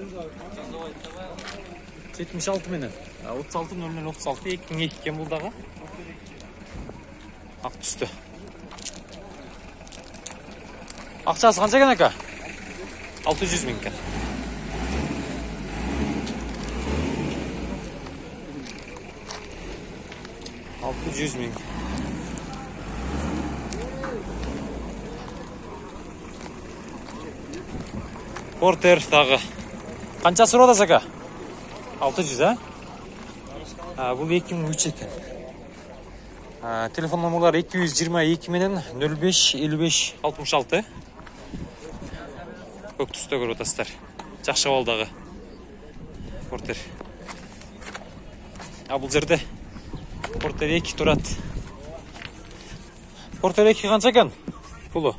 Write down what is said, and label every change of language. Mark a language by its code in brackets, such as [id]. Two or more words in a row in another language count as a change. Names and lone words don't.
[ky] 76 менен. 36 0036 2002 экен бул дагы. Ак түстө. Акчасы канча экен ака? 600 миң экен. [uz] 600 ming. Porter tagı. Qanchasi so'radasiz aka? 600 ha? Bu 2003 ekan. Telefon numaralari 222 menen 05 55 66. [kk] Көк түсті көріп отырсыздар. Жақшы балдағы Porter. Бұл жерде Porter 2 тұрады. Porter 2 қанша екен? Пұлы?